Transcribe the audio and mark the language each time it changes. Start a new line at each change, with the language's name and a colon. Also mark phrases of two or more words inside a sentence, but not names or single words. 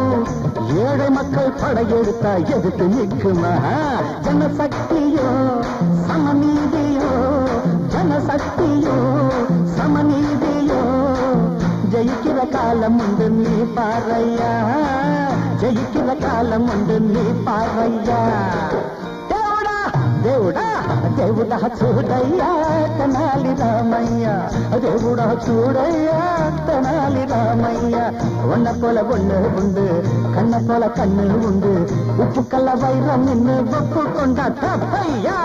Tamil: ஏழை மக்கள் படையெடுத்தா எதுக்கு நிற்குமா? ஜனசக்தியோ சமநீதியோ, ஜனசக்தியோ சமநீதியோ. ஜெயிக்கிற காலம் உண்டு நீ பாறையா, ஜெயிக்கிற காலம் உண்டு நீ பாறையா.
Telugu: దేవుడా దేవుడా దేవుడా చూడయ్యా తెనాలి రామయ్య, దేవుడా చూడయ్యా తెనాలి రామయ్య.
Tamil: ஒன்ன போல ஒண்ணு உண்டு, கண்ண போல கண்ணு உண்டு, உப்பு கல்ல வைரம் நின்னு ஒப்பு கொண்டா தப்பையா.